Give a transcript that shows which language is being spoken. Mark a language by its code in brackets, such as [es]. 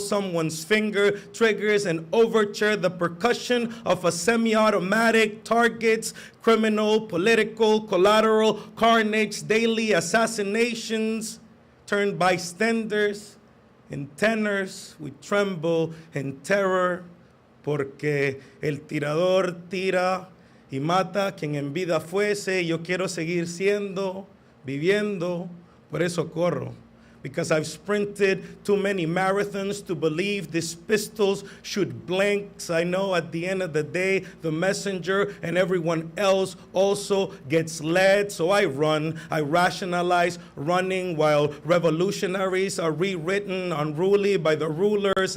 [en] Someone's finger triggers an overture, the percussion of a semi-automatic, targets, criminal, political, collateral, carnage, daily assassinations, turned bystanders in tenors. We tremble in terror, [es] porque el tirador tira y mata quien en vida fuese. Yo quiero seguir siendo, viviendo, por eso corro. [en] Because I've sprinted too many marathons to believe these pistols should blink. I know at the end of the day, the messenger and everyone else also gets led. So I run, I rationalize running while revolutionaries are rewritten unruly by the rulers.